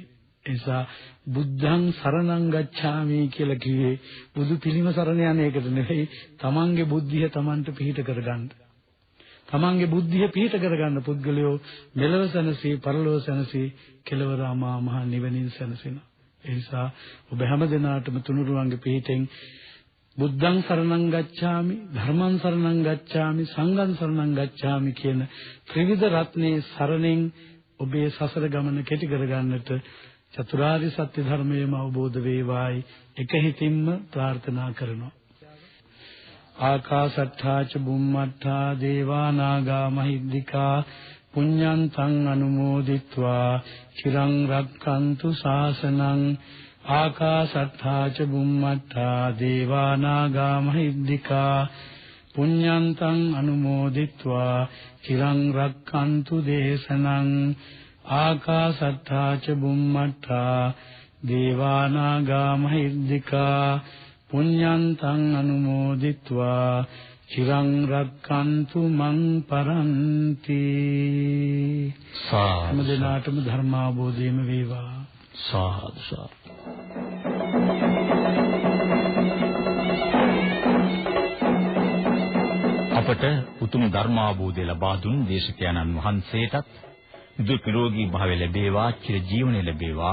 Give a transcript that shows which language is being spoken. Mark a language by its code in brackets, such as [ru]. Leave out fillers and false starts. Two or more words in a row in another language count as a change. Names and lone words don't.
[si] ඒ නිසා [pi] බුද්ධං සරණං ගච්ඡාමි [si] කියලා කිව්වේ බුදු පිළිම සරණ යන එකට නෙවෙයි, තමන්ගේ බුද්ධිය තමන්ට පිහිට කරගන්න. තමන්ගේ බුද්ධිය පිහිට කරගන්න පුද්ගලයෝ මෙලව සැනසී, පරලොව සැනසී, කෙලවර අමා මහ නිවනින් සැනසෙනවා. ඒ නිසා ඔබ හැම දිනාටම තුනුරුවන්ගේ පිහිටෙන් [pi] බුද්ධං සරණං ගච්ඡාමි, ධර්මං සරණං ගච්ඡාමි, සංඝං සරණං ගච්ඡාමි [si] කියන ත්‍රිවිධ රත්නයේ සරණෙන් ඔබේ සසර ගමන කෙටි කරගන්නට චතුරාර්ය සත්‍ය ධර්මයේම අවබෝධ වේවායි එක හිතින්ම ප්‍රාර්ථනා කරනවා. [pi] ආකාසට්ඨා ච බුම්මට්ඨා දේවා නාග මහිද්దికා පුඤ්ඤන්තං අනුමෝදිත්වා චිරං රක්ඛන්තු ශාසනං. ආකාසට්ඨා ච බුම්මට්ඨා දේවා නාග මහිද්దికා පුඤ්ඤන්තං අනුමෝදිත්වා චිරං රක්ඛන්තු දේශනං. ආකාසට්ඨා ච බුම්මට්ඨා දේවා නාග මහිද්దికා පුඤ්ඤන්තං අනුමෝදිත්වා චිරං රක්ඛන්තු මං පරන්ති. [si] හැම දිනාටම ධර්මාභෝධයම වේවා. සාදු සාදු. අපට උතුම් ධර්මාභෝධය ලබා දුන් දේශකයන්න් වහන්සේටත් දුක් නිරෝගී භාවය ලැබේවා, චිර ජීවනය ලැබේවා.